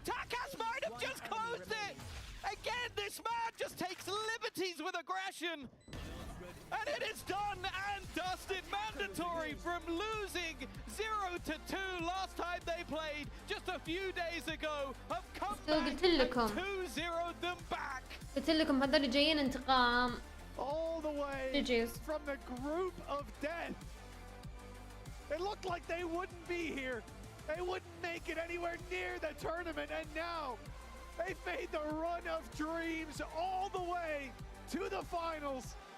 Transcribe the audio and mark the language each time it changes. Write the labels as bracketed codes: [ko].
[en] Takas might have just closed it! Again, this man just takes liberties with aggression! And it is done and dusted, mandatory from losing 0-2 last time they played just a few days ago, have come back and 2-0'd them back! [ar] قلت لكم هذول جايين انتقام. [en] All the way from the group of death. It looked like they wouldn't be here. They wouldn't make it anywhere near the tournament, and now they've made the run of dreams all the way to the finals.